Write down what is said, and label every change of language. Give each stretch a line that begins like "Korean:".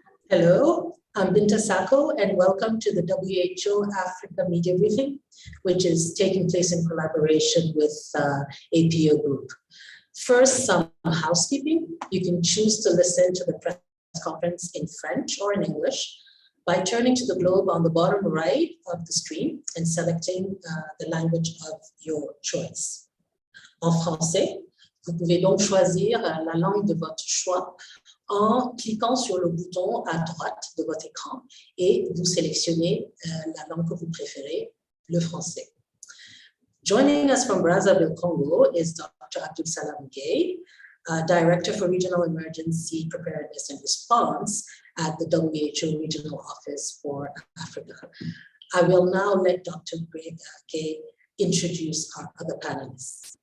English: Hello, I'm Binta Sako, and welcome to the WHO Africa Media Briefing, which is taking place in collaboration with APO Group. First, some housekeeping. You can choose to listen to the press conference in French or in English by turning to the globe on the bottom right of the screen and selecting the language of your choice.
French: En français, vous pouvez donc choisir la langue de votre choix en cliquant sur le bouton à droite de votre écran et vous sélectionnez la langue que vous préférez, le français.
English: Joining us from Brazzaville, Congo is Dr. Abdul Salam Gay, Director for Regional Emergency Preparedness and Response at the WHO Regional Office for Africa. I will now let Dr. Gay introduce our other panelists.